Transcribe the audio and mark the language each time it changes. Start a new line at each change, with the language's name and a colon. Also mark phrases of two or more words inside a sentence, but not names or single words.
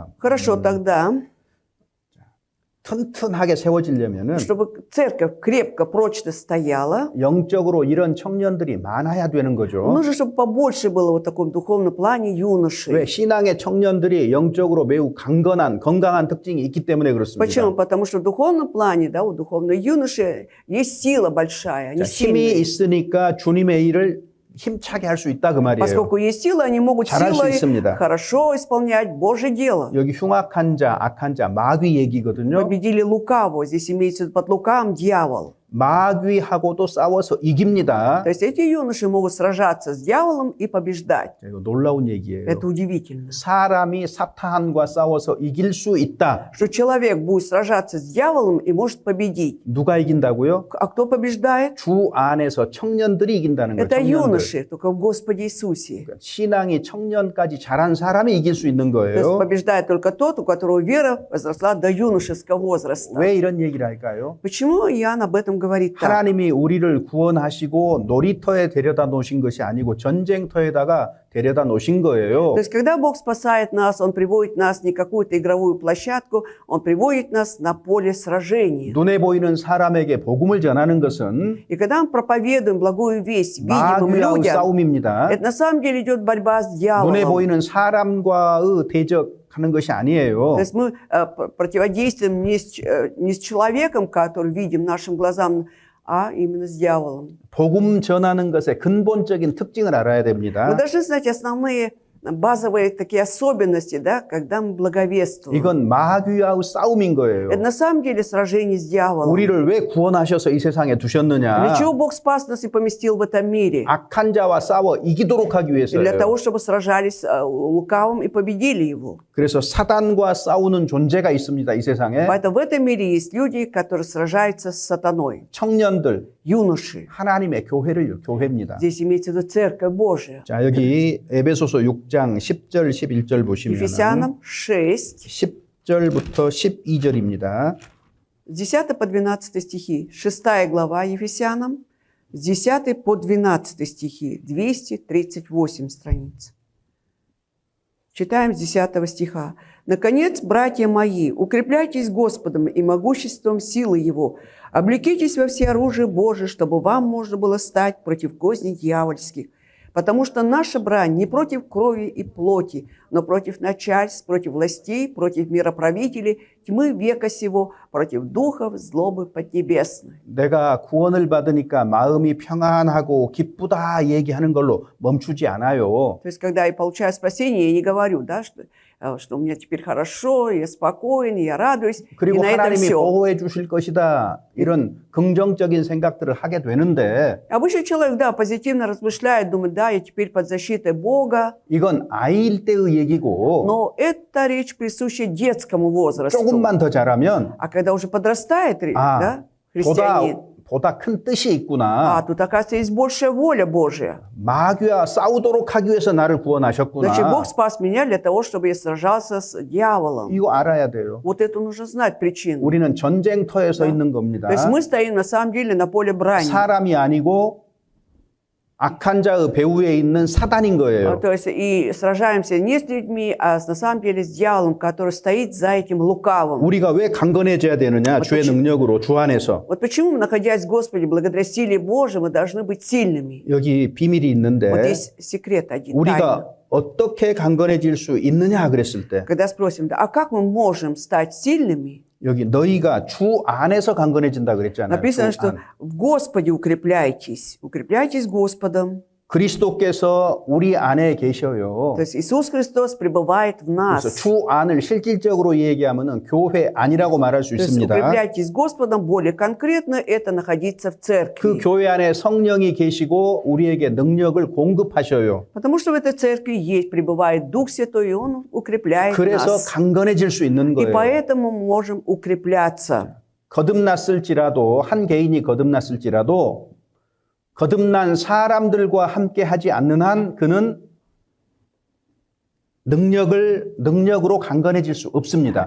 Russian: Хорошо, тогда,
Korean: 튼튼하게 세워지려면은
Russian: чтобы церковь крепко, прочно стояла,
Korean: 영적으로 이런 청년들이 많아야 되는 거죠.
Russian: нужно, чтобы побольше было вот в таком духовном плане
Korean: 왜
Russian: юношей.
Korean: 신앙의 청년들이 영적으로 매우 강건한 건강한 특징이 있기 때문에 그렇습니다.
Russian: Почему? Потому что в духовном плане, да, у духовной юноши есть сила большая, они
Korean: 자, 힘이
Russian: сильные.
Korean: 있으니까 주님의 일을 힘차게 할 수 있다 그 말이에요.
Russian: Поскольку есть сила, они могут
Korean: 잘할 수
Russian: силой
Korean: 있습니다.
Russian: хорошо исполнять Божье дело.
Korean: 여기 흉악한 자, 악한 자, 마귀 얘기거든요.
Russian: Победили лукавого. Здесь имеется в виду под лукавым дьявол.
Korean: 마귀하고도 싸워서 이깁니다.
Russian: То есть эти юноши могут сражаться с дьяволом и побеждать.
Korean: 자, 이거 놀라운 얘기예요.
Russian: Это удивительно.
Korean: 사람이 사탄과 싸워서 이길 수 있다.
Russian: Что человек будет сражаться с дьяволом и может победить.
Korean: 누가 이긴다고요?
Russian: А кто побеждает?
Korean: 주 안에서 청년들이 이긴다는 거예요.
Russian: Это
Korean: 청년들.
Russian: юноши, только в Господе Иисусе.
Korean: 신앙이 청년까지 자란 사람이 이길 수 있는
Russian: То есть
Korean: 거예요.
Russian: побеждает только тот, у которого вера возросла до юношеского возраста.
Korean: 왜 이런 얘기를 할까요?
Russian: Почему Иоанн об этом говорит так?
Korean: 하나님이 우리를 구원하시고 놀이터에 데려다 놓으신 것이 아니고 전쟁터에다가 데려다 놓으신 거예요.
Russian: То есть, когда Бог спасает нас, Он приводит нас не какую-то игровую площадку, Он приводит нас на поле сражения.
Korean: 눈에 보이는 사람에게 복음을 전하는 것은
Russian: И когда мы проповедуем благую весть видимым
Korean: 마귀와의
Russian: людям,
Korean: 싸움입니다.
Russian: это на самом деле идет борьба с
Korean: 눈에
Russian: дьяволом.
Korean: 보이는 사람과의 대적하는 것이 아니에요.
Russian: То есть мы противодействуем не с человеком, который видим нашим глазам, а именно с дьяволом.
Korean: 복음 전하는 것의 근본적인 특징을 알아야
Russian: Мы
Korean: 됩니다.
Russian: должны знать основные базовые такие особенности, да, когда мы благовествуем.
Korean: 이건 마귀와의 싸움인 거예요.
Russian: Это на самом деле сражение с дьяволом.
Korean: 우리를 왜 구원하셔서 이 세상에
Russian: Для
Korean: 두셨느냐?
Russian: чего Бог спас нас и поместил в этом мире?
Korean: 악한 자와 싸워 이기도록 하기
Russian: И для
Korean: 위해서예요.
Russian: того, чтобы сражались с лукавым и победили его.
Korean: 그래서 사단과 싸우는 존재가 있습니다. 이 세상에.
Russian: Поэтому в этом мире есть люди, которые сражаются с сатаной.
Korean: 청년들,
Russian: Юноши.
Korean: 하나님의 교회입니다.
Russian: Здесь имеется в виду Церковь Божия.
Korean: 자, 여기 에베소서 6장 10절 11절 보시면
Russian: Ефесянам 6,
Korean: 10절부터 12절입니다.
Russian: с 10 по 12 стихи. 6 глава Ефесянам, с 10 по 12 стихи. 238 страниц. Читаем с 10 стиха. «Наконец, братья мои, укрепляйтесь Господом и могуществом силы Его. Облекитесь во все оружие Божие, чтобы вам можно было стать против козней дьявольских. Потому что наша брань не против крови и плоти, но против начальств, против властей, против мироправителей, тьмы века сего, против духов злобы поднебесной».
Korean: 내가 구원을 받으니까 마음이 평안하고 기쁘다 얘기하는 걸로 멈추지 않아요.
Russian: То есть, когда я получаю спасение, я не говорю, да, что у меня теперь хорошо, я спокоен, я радуюсь, и
Korean: 그리고
Russian: на этом
Korean: 하나님이
Russian: все.
Korean: 보호해 주실 것이다. 이런 긍정적인 생각들을 하게 되는데
Russian: Обычно человек, да, позитивно размышляет, думает, да, я теперь под защитой Бога,
Korean: 이건 아이일 때의 얘기고
Russian: но это речь присуща детскому возрасту.
Korean: 조금만 더 자라면
Russian: А когда уже подрастает, А. да, христианин.
Korean: 보다 큰 뜻이
Russian: А
Korean: 있구나.
Russian: тут, оказывается, есть большая воля Божья.
Korean: 마귀와 싸우도록 하기 위해서 나를 구원하셨구나.
Russian: Значит, Бог спас меня для того, чтобы я сражался с дьяволом.
Korean: 이거 알아야 돼요.
Russian: Вот это нужно знать причину.
Korean: 우리는 전쟁터에 서 있는 겁니다.
Russian: То есть мы стоим на самом деле на поле брани.
Korean: 사람이 아니고 악한 자의 배후에 있는 사단인 거예요.
Russian: То есть и сражаемся не с людьми, а на самом деле с дьяволом, который стоит за этим лукавым.
Korean: 우리가 왜 강건해져야 되느냐? 주의 능력으로 주 안에서.
Russian: Вот почему, находясь в Господе, благодаря силе Божией, мы должны быть сильными.
Korean: 여기 비밀이 있는데
Russian: Вот есть секрет один, тайна.
Korean: 우리가 어떻게 강건해질 수 있느냐 그랬을 때
Russian: Когда спросим, а как мы можем стать сильными?
Korean: 여기 너희가 주 안에서 강건해진다 그랬잖아요.
Russian: Написано,
Korean: 주
Russian: что
Korean: 안.
Russian: в Господе укрепляйтесь. Укрепляйтесь Господом.
Korean: 그리스도께서 우리 안에 계셔요.
Russian: То есть Иисус Христос пребывает в
Korean: 그래서
Russian: нас.
Korean: 주 안을 실질적으로 얘기하면은 교회 안이라고 말할 수
Russian: То есть
Korean: 있습니다.
Russian: укрепляйтесь Господом, более конкретно это находиться в
Korean: 그
Russian: церкви.
Korean: 교회 안에 성령이 계시고 우리에게 능력을 공급하셔요.
Russian: Потому что в этой церкви есть, пребывает Дух Святой, и Он укрепляет
Korean: 그래서
Russian: нас.
Korean: 강건해질 수 있는
Russian: И
Korean: 거예요.
Russian: поэтому мы можем укрепляться.
Korean: 거듭났을지라도 한 개인이 거듭났을지라도 거듭난 사람들과 함께 하지 않는 한 그는 능력으로 강건해질 수 없습니다.